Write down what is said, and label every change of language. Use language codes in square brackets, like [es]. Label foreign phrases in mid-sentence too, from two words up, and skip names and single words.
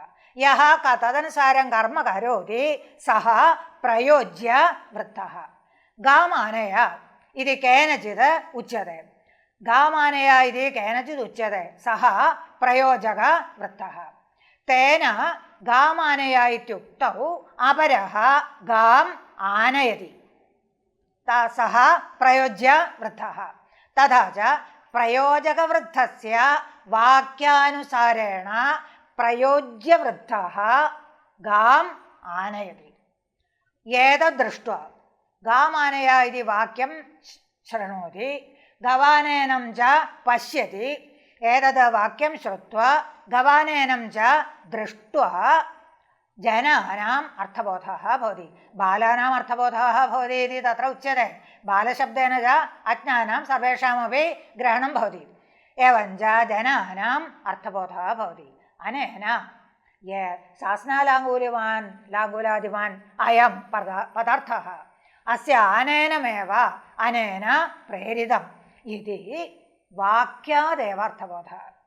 [sa] यः तदनुसारं कर्म करोति सः प्रयोज्यवृत्तः। गामानय इति केनचित् उच्यते, गामानय इति केनचित् उच्यते, सः प्रयोजकवृत्तः। തേന ഗാമാനയ ഇത്യുക്തൗ അപരഃ ഗാം ആനയതി സഹ പ്രയോജ്യ വൃദ്ധഃ തഥാ ച പ്രയോജകവൃദ്ധസ്യ വാക്യാനുസാരേണ പ്രയോജ്യവൃദ്ധഃ ഗാം ആനയതി. ഏതദ്ദൃഷ്ട്വാ ഗാമാനയ ഇതി വാക്യം ശൃണോതി ഗവാനേനം ച പശ്യതി. ഏതത് വാക്യം ശ്രുത്വാ ഗവാനേനം ച ദൃഷ്ട്വാ ജനാനാം അർത്ഥബോധः ഭവതി. ബാലാനാം അർത്ഥബോധः ഭവതി ഇതി തത്ര ഉച്യത്തെ. ബാലശബ്ദേന ച അജ്ഞാനാം സർവേഷാമപി ഗ്രഹണം ഭവതി. एवं च जनानाम् अर्थबोधः भवति. अनेन ये शासनालाङ्गूलादिवान् अयं पदार्थः अस्य अनेनमेव अनेन प्रेरितम् इति वाक्यादेव अर्थबोधः.